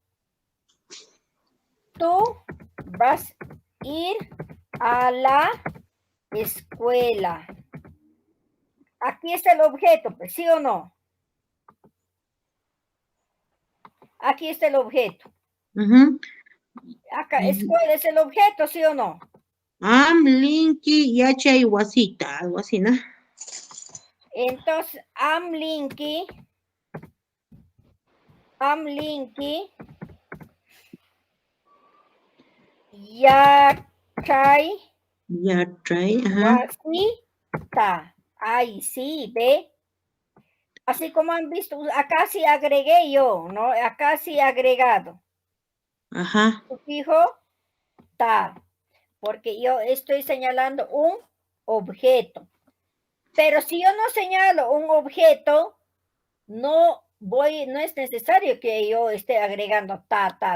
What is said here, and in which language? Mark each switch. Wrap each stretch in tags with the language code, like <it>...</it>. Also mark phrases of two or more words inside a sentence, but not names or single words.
<es>Tú vas a ir a la escuela. Aquí está el objeto, pues, ¿sí o no? Aquí está el objeto. Ujú. Acá, escuela es el objeto, ¿sí o no?</es> <qu>Amlinki yachay wasita,</qu> <es>algo así, ¿no? Entonces,</es> <qu>amlinki, yachay Yachay, ajá. wasita.</qu> <es>Ahí sí, ve. Así como han visto, acá sí agregué yo, ¿no? Acá sí agregado. Ajá. Sufijo ta, porque yo estoy señalando un objeto. Pero si yo no señalo un objeto, no es necesario que yo esté agregando ta.</es>